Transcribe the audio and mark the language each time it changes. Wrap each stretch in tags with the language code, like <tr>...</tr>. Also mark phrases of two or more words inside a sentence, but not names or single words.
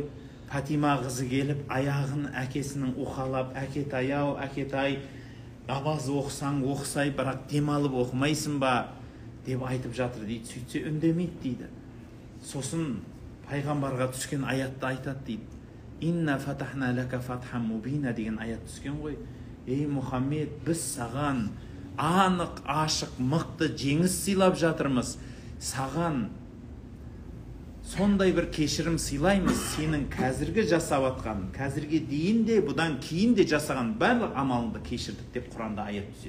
<kk>Фатима қызы келіп, аяғын әкесінің уқалап, әкетай-ау, әкетай, намаз оқысаң оқысай, бірақ демалып оқымайсың ба деп айтып жатыр дейді. Сөйтсе үндемейді дейді. Сосын пайғамбарға түскен аятты айтады дейді.</kk> <ar>إنا فتحنا لك فتحا مبينا</ar> <kk>деген аят түскен ғой. Ей Мұхаммед, біз саған анық, ашық, мықты жеңіс сыйлап жатырмыз. Саған сондай бір кешірім сыйлаймыз, сенің қазіргі жасап атқан, қазірге дейін де, бұдан кейін де жасаған барлық амалыңды кешірдік деп Құранда аят түседі.</kk>